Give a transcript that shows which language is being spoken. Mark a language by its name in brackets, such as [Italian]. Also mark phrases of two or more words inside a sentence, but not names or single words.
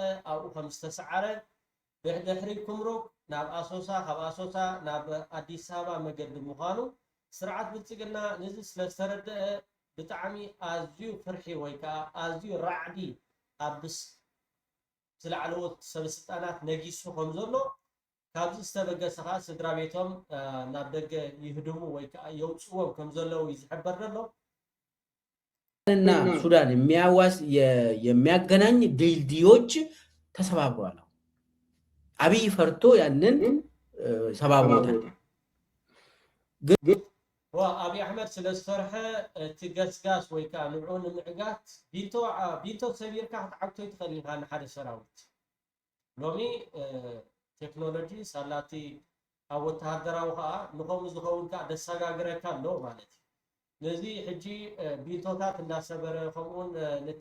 [Tigrinya] ኣብኡ ከም ዝተሰዓረ ድሕሪ ኩምሩክ ናብ ኣሶሳ ካብ ኣሶሳ ናብ አዲስ አበባ መገዲ ምዃኑ ስርዓት ብልፅግና ነዚ ስለዝተረድአ ብጣዕሚ ኣዝዩ ፍርሒ ወይ ከዓ ኣዝዩ ራዕዲ ኣብ ዝለዓለዎት ሰበስልጣናት ነጊሱ ከም ዘሎ ካብዚ ዝተበገሰ ከዓ ስድራ ቤቶም ናብ ደገ ይህድሙ ወይ ከዓ የውፅዎም ከም ዘለው ይዝሕበር ዘሎ [Amharic] እና ሱዳን የሚያገናኝ ድልድዮች ተሰባብረዋል አብይ ፈርቶ ያንን ሰባብሮታል [Tigrinya] አብይ አሕመድ ስለዝሰርሐ እቲ ገስጋስ ወይ ከዓ ንዕኡ ንምዕጋት ቢንቶ ሰቢርካ ክትዓግቶ ይትኽእል ኢኻ ንሓደ ሰራዊት ሎሚ ቴክኖሎጂ ሳላቲ ኣብ ወተሃደራዊ ከዓ ንከምኡ ዝኸውን ከዓ ደሰጋግረካ ኣሎ ማለት እዩ ነዚ ሕጂ ቢንቶታት እንዳሰበረ ከምኡውን ነቲ